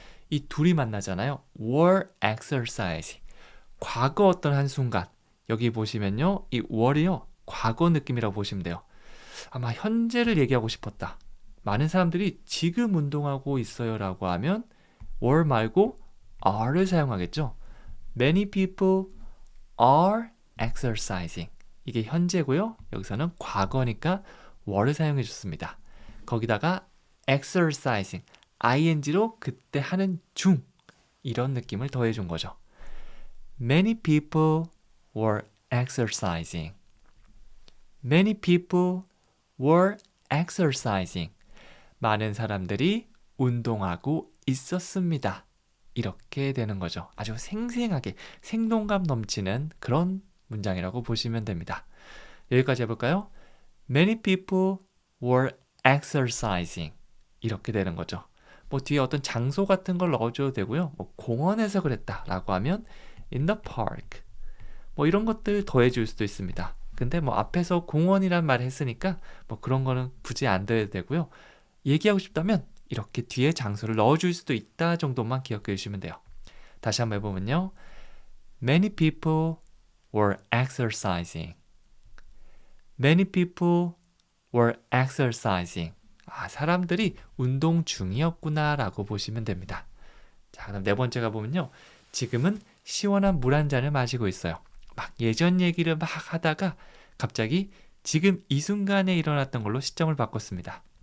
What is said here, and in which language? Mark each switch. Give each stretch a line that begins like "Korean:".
Korean: 이 둘이 만나잖아요.
English: were exercising.
Korean: 과거 어떤 한순간. 여기 보시면요. 이 were이요. 과거 느낌이라고 보시면 돼요. 아마 현재를 얘기하고 싶었다. 많은 사람들이 지금 운동하고 있어요 라고 하면 were 말고 are를 사용하겠죠.
English: Many people are exercising.
Korean: 이게 현재고요. 여기서는 과거니까 were를 사용해 줬습니다. 거기다가 exercising, ing로 그때 하는 중 이런 느낌을 더해 준 거죠.
English: Many people were exercising. Many people were exercising.
Korean: 많은 사람들이 운동하고 있었습니다. 이렇게 되는 거죠. 아주 생생하게 생동감 넘치는 그런 문장이라고 보시면 됩니다. 여기까지 해볼까요?
English: Many people were exercising.
Korean: 이렇게 되는 거죠. 뒤에 어떤 장소 같은 걸 넣어줘도 되고요. 공원에서 그랬다라고 하면
English: in the park.
Korean: 이런 것들 더해줄 수도 있습니다. 근데 앞에서 공원이란 말을 했으니까 그런 거는 굳이 안 더해도 되고요. 얘기하고 싶다면 이렇게 뒤에 장소를 넣어줄 수도 있다 정도만 기억해 주시면 돼요. 다시 한번 해보면요.
English: Many people were exercising. Many people were exercising.
Korean: 사람들이 운동 중이었구나 라고 보시면 됩니다. 자, 그럼 네 번째 가보면요. 지금은 시원한 물 한 잔을 마시고 있어요. 막 예전 얘기를 막 하다가 갑자기 지금 이 순간에 일어났던 걸로 시점을 바꿨습니다.